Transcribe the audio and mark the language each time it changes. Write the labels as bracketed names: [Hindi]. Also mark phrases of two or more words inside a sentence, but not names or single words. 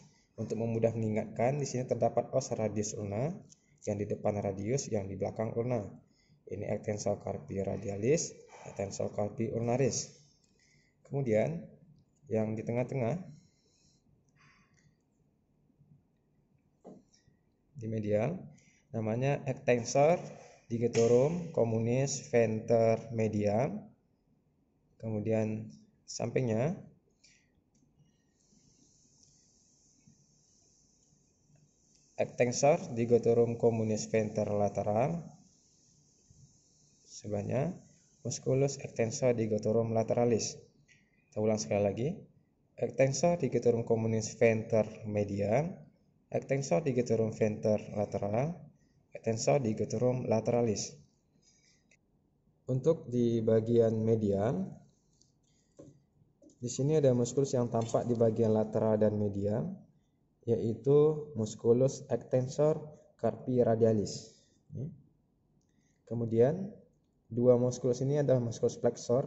[Indonesian] Untuk memudah mengingatkan, di sini terdapat [Latin] os radius ulna, [Indonesian] yang di depan radius, yang di belakang ulna. [Latin] Ini extensor carpi radialis, extensor carpi ulnaris. [Indonesian] Kemudian yang di tengah-tengah di medial namanya [Latin] extensor digitorum communis venter mediam. [Indonesian] Kemudian sampingnya [Latin] extensor digitorum communis venter lateral. Sebelahnya musculus extensor digitorum lateralis. [Indonesian] Kita ulang sekali lagi. [Latin] Extensor digitorum communis venter mediam, extensor digitorum venter lateral, extensor digitorum lateralis. [Indonesian] Untuk di bagian medial, di sini ada muskulus yang tampak di bagian lateral dan medial, yaitu [Latin] musculus extensor carpi radialis. [Indonesian] Kemudian dua muskulus ini adalah muskulus flexor.